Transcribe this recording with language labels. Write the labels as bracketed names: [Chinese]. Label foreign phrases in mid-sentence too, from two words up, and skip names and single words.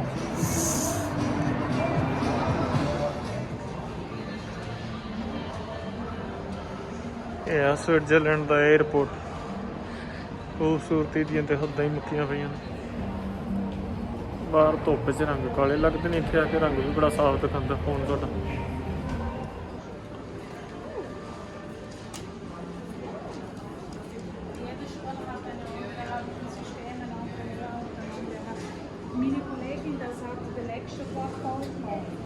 [Punjabi] ਇਹ ਆ ਸਵਿਟਜ਼ਰਲੈਂਡ ਦਾ 에ਅਰਪੋਰਟ। ਖੂਬਸੂਰਤੀ ਦੀਆਂ ਤੇ ਹੱਦਾਂ ਹੀ ਮੁੱਕੀਆਂ ਪਈਆਂ ਨੇ। ਬਾਹਰ ਧੁੱਪ 'ਚ ਰੰਗ ਕਾਲੇ ਲੱਗਦੇ ਨੇ, ਇੱਥੇ ਆ ਕੇ ਰੰਗ ਵੀ ਬੜਾ ਸਾਫ਼ ਦਿਖਾਉਂਦਾ ਫੋਨ ਤੁਹਾਡਾ। [German] Meine Kollegin, das hat der letzte Fachbau gemacht.